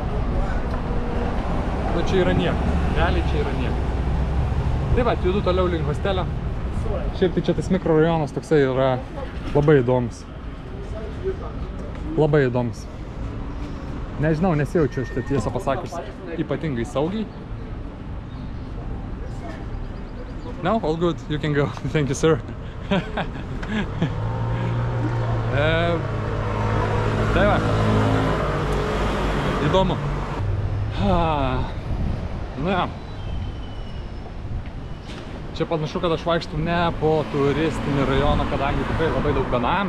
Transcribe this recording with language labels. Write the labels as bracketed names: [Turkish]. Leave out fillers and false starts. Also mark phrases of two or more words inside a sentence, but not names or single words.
[Lithuanian] Čia yra nieko. Realiai čia yra nieko. Tai judu toliau link hostelio. Šiaip tai čia tas mikrorajonas toksai yra labai įdomus. Labai įdomus. Nežinau, nesijaučiu aš tiesą pasakius ypatingai saugiai. [English] No, all good, you can go. Thank you, sir. [Lithuanian] Tai va. Įdomu. Čia panašu, kad aš vaikštų ne po turistinį rajoną, kadangi tikrai labai daug benamių.